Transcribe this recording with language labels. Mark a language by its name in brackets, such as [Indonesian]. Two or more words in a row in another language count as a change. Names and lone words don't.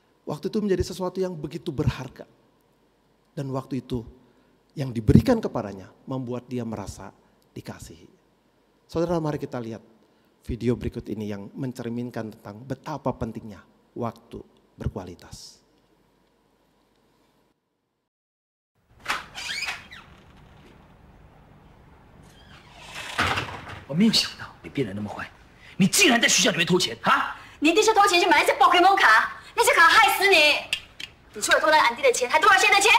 [Indonesian] Waktu itu menjadi sesuatu yang begitu berharga. Dan waktu itu yang diberikan kepadanya membuat dia merasa dikasihi. Saudara, mari kita lihat video berikut ini yang mencerminkan tentang betapa pentingnya waktu berkualitas. [Chinese] 我没有想到你变得那么坏，你竟然在学校里面偷钱啊！你一定是偷钱去买那些 Pokemon 卡，那些卡害死你！你除了偷了俺弟的钱，还偷了谁的钱？